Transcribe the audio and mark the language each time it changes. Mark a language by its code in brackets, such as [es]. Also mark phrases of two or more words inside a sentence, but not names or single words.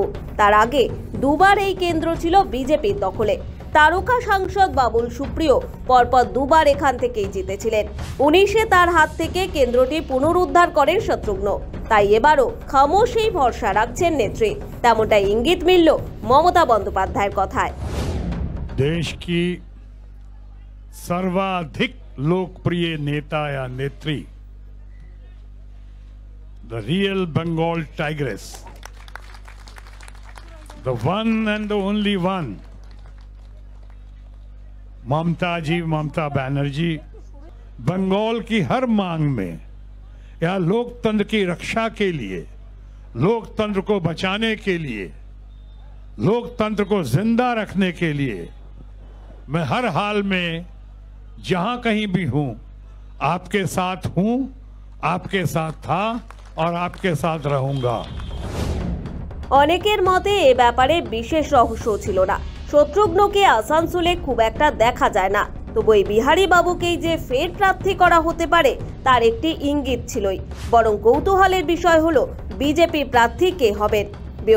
[bn] তার আগে দুবার এই কেন্দ্র ছিল বিজেপির দখলে। তারকা সাংসদ বাবুল সুপ্রিয় পরপর দুবার এখান থেকেই জিতেছিলেন। 19-এ তার হাত থেকে কেন্দ্রটি পুনরুদ্ধার করেন শত্রুঘ্ন। তাই এবারও খামোশেই ভরসা রাখছেন নেত্রী। তেমনটাই ইঙ্গিত মিলল মমতা বন্দ্যোপাধ্যায়ের কথায়। [hi] देश की सर्वाधिक लोकप्रिय नेता या नेत्री, [en] the real Bengal tigress, the one and the only one, [hi] ममता बनर्जी बंगाल की हर मांग में या लोकतंत्र की रक्षा के लिए, लोकतंत्र को बचाने के लिए, लोकतंत्र को जिंदा रखने के लिए मैं हर हाल में जहां कहीं भी हूं आपके साथ हूं, आपके साथ था और आपके साथ रहूंगा। [bn] অনেকের মতে এ ব্যাপারে বিশেষ রহস্য ছিল না। শত্রুঘ্নকে আসানসোলে খুব একটা দেখা যায় না, তবু এই বিহারী বাবুকেই যে ফের প্রার্থী করা হতে পারে তার একটি ইঙ্গিত ছিলই। বরং কৌতূহলের বিষয় হলো বিজেপি প্রার্থী কে হবেন।